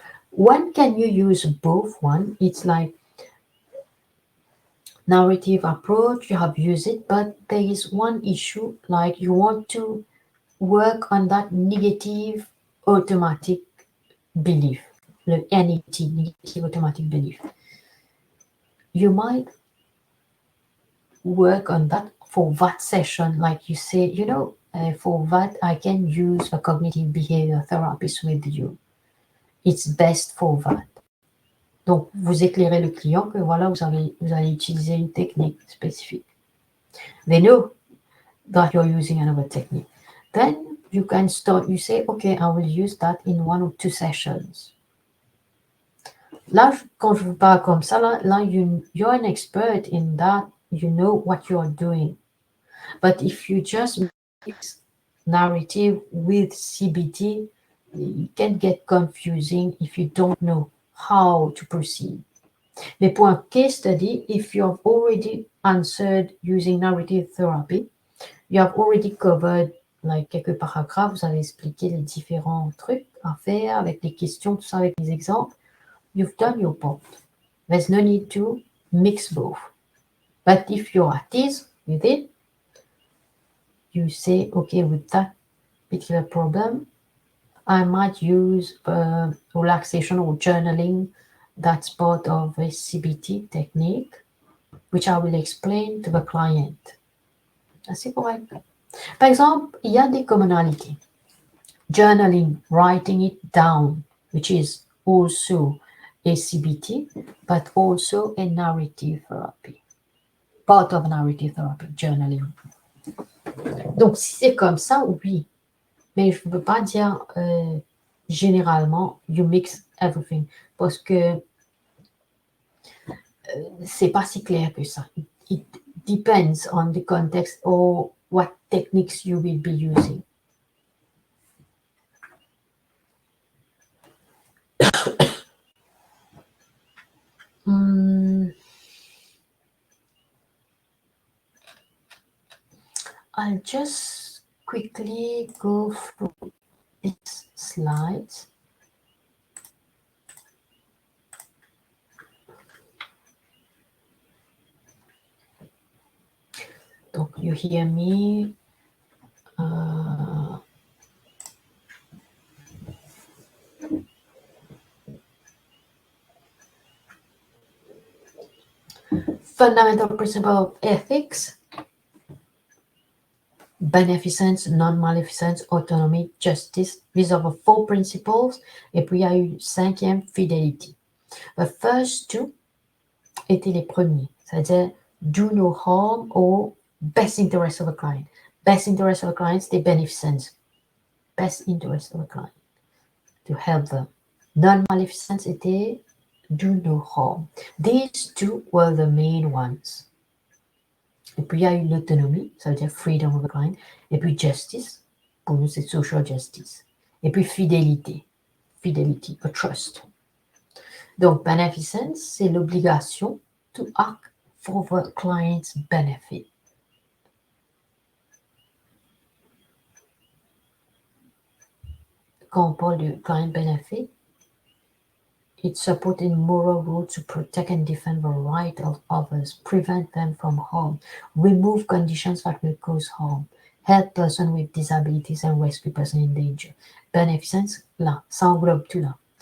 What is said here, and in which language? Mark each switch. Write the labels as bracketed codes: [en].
[en] When can you use both one? It's like narrative approach, you have used it, but there is one issue, like you want to work on that negative automatic belief, the NET, negative automatic belief. You might work on that for that session, like you say, for that I can use a cognitive behavior therapist with you. It's best for that. [fr] Donc, vous éclairez le client que voilà, vous allez utiliser une technique spécifique. [en] They know that you're using another technique. Then you can start, you say, okay, I will use that in 1 or 2 sessions. [fr] Là, quand je vous parle comme ça, là [en] you're an expert in that, you know what you're doing. But if you just mix narrative with CBT, it can get confusing if you don't know how to proceed. [fr] Mais pour un case study, [en] if you have already answered using narrative therapy, you have already covered like [fr] quelques paragraphes, vous avez expliqué les différents trucs à faire avec les questions, tout ça avec les exemples. [en] You've done your part. There's no need to mix both. But if you're at ease with it, you say, okay, with that particular problem, I might use relaxation or journaling. That's part of a CBT technique, which I will explain to the client. [fr] C'est correct. Par exemple, il y a des commonalités. [en] Journaling, writing it down, which is also a CBT, but also a narrative therapy. Part of narrative therapy, journaling. [fr] Donc, si c'est comme ça, oui. Mais je ne peux pas dire généralement, [en] you mix everything. [fr] Parce que c'est pas si clair que ça. [en] It depends on the context or what techniques you will be using. I'll just quickly go through these slides. Donc, you hear me. Fundamental principle of ethics. Beneficence, non-maleficence, autonomie, justice. These are the 4 principles. [fr] Et puis, il y a eu 5e, fidelity. [en] The first 2 [fr] étaient les premiers. C'est-à-dire, [en] do no harm or best interest of the client. Best interest of the client, c'est beneficence. Best interest of the client. To help them. Non-maleficence était do no harm. These 2 were the main ones. [fr] Et puis, il y a eu l'autonomie, ça veut dire [en] freedom of the client. [fr] Et puis, justice, pour nous, c'est social justice. Et puis, fidélité, fidelity, a trust. [en] Donc, beneficence, [fr] c'est l'obligation [en] to act for the client's benefit. [fr] Quand on parle de [en] client benefit, it's supporting moral rules to protect and defend the right of others, prevent them from harm, remove conditions that will cause harm, help persons with disabilities and rescue persons in danger. [fr] Beneficence, là, ça englobe tout là.